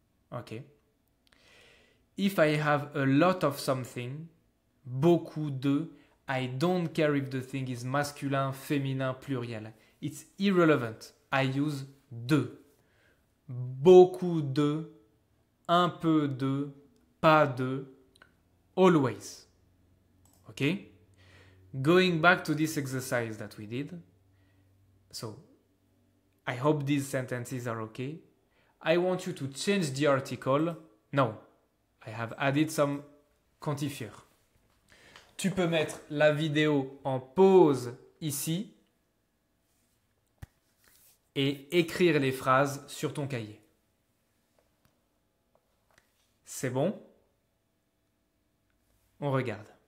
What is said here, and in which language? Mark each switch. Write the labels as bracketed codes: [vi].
[en] Ok? If I have a lot of something, [fr] beaucoup de, [en] I don't care if the thing is masculin, féminin, pluriel. It's irrelevant. I use de. [fr] Beaucoup de, un peu de, pas de, always. [en] Okay? Going back to this exercise that we did. So, I hope these sentences are okay. I want you to change the article. No, I have added some quantifier. [fr] Tu peux mettre la vidéo en pause ici et écrire les phrases sur ton cahier. C'est bon? On regarde.